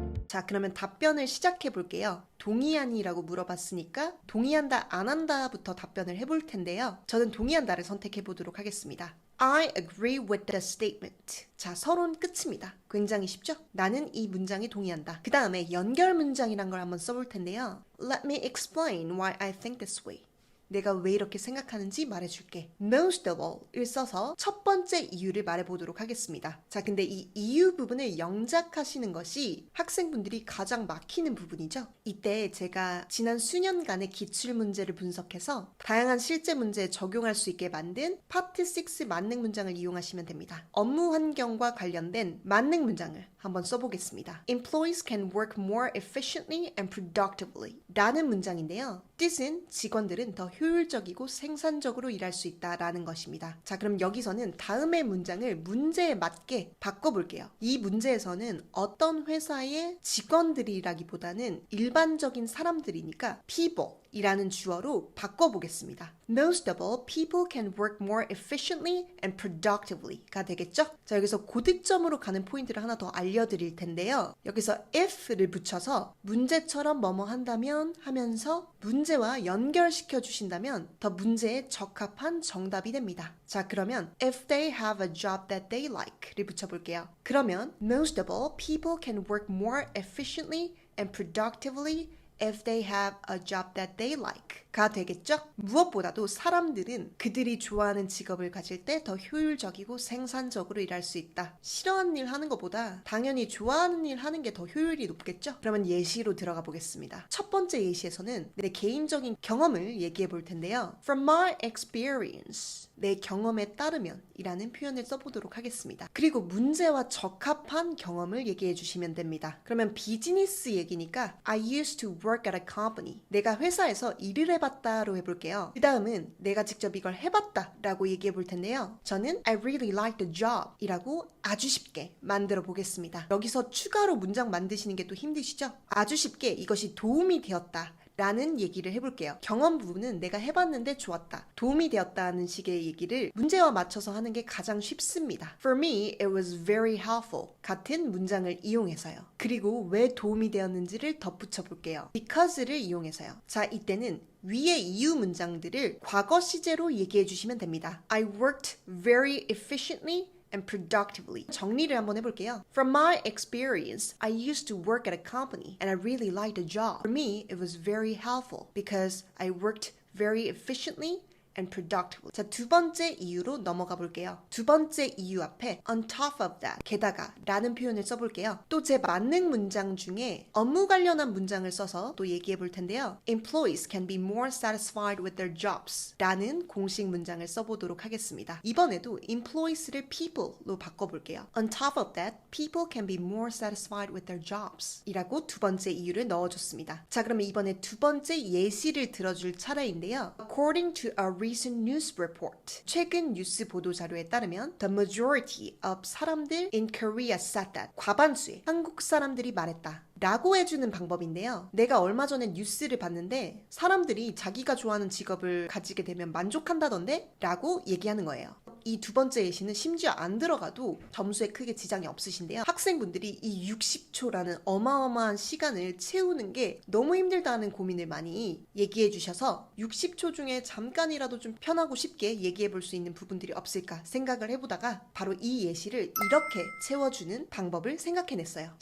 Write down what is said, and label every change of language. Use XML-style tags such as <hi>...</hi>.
<ko>자, 그러면 답변을 시작해 볼게요. 동의하니라고 물어봤으니까 동의한다, 안 한다부터 답변을 해볼 텐데요. 저는 동의한다를 선택해 보도록 하겠습니다.</ko> <en>I agree with the statement.</en> <ko>자, 서론 끝입니다. 굉장히 쉽죠? 나는 이 문장에 동의한다. 그 다음에 연결 문장이란 걸 한번 써볼 텐데요.</ko> <en>Let me explain why I think this way.</en> <ko>내가 왜 이렇게 생각하는지 말해줄게.</ko> <en>Most of all</en> <ko>을 써서 첫 번째 이유를 말해보도록 하겠습니다. 자, 근데 이 이유 부분을 영작하시는 것이 학생분들이 가장 막히는 부분이죠. 이때 제가 지난 수년간의 기출문제를 분석해서 다양한 실제 문제에 적용할 수 있게 만든 파트 6 만능 문장을 이용하시면 됩니다. 업무 환경과 관련된 만능 문장을 한번 써보겠습니다.</ko> <en>Employees can work more efficiently and productively</en> <ko>라는 문장인데요. 뜻은 직원들은 더 효율적이고 생산적으로 일할 수 있다라는 것입니다. 자, 그럼 여기서는 다음의 문장을 문제에 맞게 바꿔볼게요. 이 문제에서는 어떤 회사의 직원들이라기보다는 일반적인 사람들이니까 people 이라는 주어로 바꿔보겠습니다.</ko> <en>Most of all, people can work more efficiently and productively가 되겠죠?</en> <ko>자, 여기서 고득점으로 가는 포인트를 하나 더 알려드릴 텐데요. 여기서 if를 붙여서 문제처럼 뭐뭐 한다면 하면서 문제와 연결시켜 주신다면 더 문제에 적합한 정답이 됩니다. 자, 그러면</ko> <en>if they have a job that they like</en> <ko>를 붙여볼게요.</ko> <en>그러면 most of all, people can work more efficiently and productively if they have a job that they like</en> <ko>가 되겠죠? 무엇보다도 사람들은 그들이 좋아하는 직업을 가질 때 더 효율적이고 생산적으로 일할 수 있다. 싫어하는 일 하는 것보다 당연히 좋아하는 일 하는 게 더 효율이 높겠죠? 그러면 예시로 들어가 보겠습니다. 첫 번째 예시에서는 내 개인적인 경험을 얘기해 볼 텐데요.</ko> <en>From my experience,</en> <ko>내 경험에 따르면 이라는 표현을 써보도록 하겠습니다. 그리고 문제와 적합한 경험을 얘기해 주시면 됩니다. 그러면 비즈니스 얘기니까</ko> <en>I used to work at a company.</en> <ko>내가 회사에서 일을 해봤다로 해볼게요. 그 다음은 내가 직접 이걸 해봤다 라고 얘기해 볼 텐데요. 저는</ko> <en>I really liked the job</en> <ko>이라고 아주 쉽게 만들어 보겠습니다. 여기서 추가로 문장 만드시는 게 또 힘드시죠? 아주 쉽게 이것이 도움이 되었다 라는 얘기를 해볼게요. 경험 부분은 내가 해봤는데 좋았다. 도움이 되었다는 식의 얘기를 문제와 맞춰서 하는 게 가장 쉽습니다.</ko> <en>For me, it was very helpful.</en> <ko>같은 문장을 이용해서요. 그리고 왜 도움이 되었는지를 덧붙여 볼게요. Because를 이용해서요. 자, 이때는 위의 이유 문장들을 과거 시제로 얘기해 주시면 됩니다.</ko> <en>I worked very efficiently and productively.</en> <ko>정리를 한번 해볼게요.</ko> <en>From my experience, I used to work at a company and I really liked the job. For me, it was very helpful because I worked very efficiently and productively.</en> <ko>자, 두 번째 이유로 넘어가 볼게요. 두 번째 이유 앞에</ko> <en>on top of that,</en> <ko>게다가 라는 표현을 써볼게요. 또 제 만능 문장 중에 업무 관련한 문장을 써서 또 얘기해 볼 텐데요.</ko> <en>Employees can be more satisfied with their jobs</en> <ko>라는 공식 문장을 써보도록 하겠습니다. 이번에도 employees를 people로 바꿔볼게요.</ko> <en>On top of that, people can be more satisfied with their jobs</en> <ko>이라고 두 번째 이유를 넣어줬습니다. 자, 그러면 이번에 두 번째 예시를 들어줄 차례인데요.</ko> <en>According to a recent news report.</en> <ko>최근 뉴스 보도 자료에 따르면</ko> <en>the majority of 사람들 in Korea said that.</en> <ko>과반수의 한국 사람들이 말했다. 라고 해주는 방법인데요. 내가 얼마 전에 뉴스를 봤는데 사람들이 자기가 좋아하는 직업을 가지게 되면 만족한다던데? 라고 얘기하는 거예요. 이 두 번째 예시는 심지어 안 들어가도 점수에 크게 지장이 없으신데요. 학생분들이 이 60초라는 어마어마한 시간을 채우는 게 너무 힘들다는 고민을 많이 얘기해 주셔서 60초 중에 잠깐이라도 좀 편하고 쉽게 얘기해 볼 수 있는 부분들이 없을까 생각을 해보다가 바로 이 예시를 이렇게 채워주는 방법을 생각해냈어요.</ko>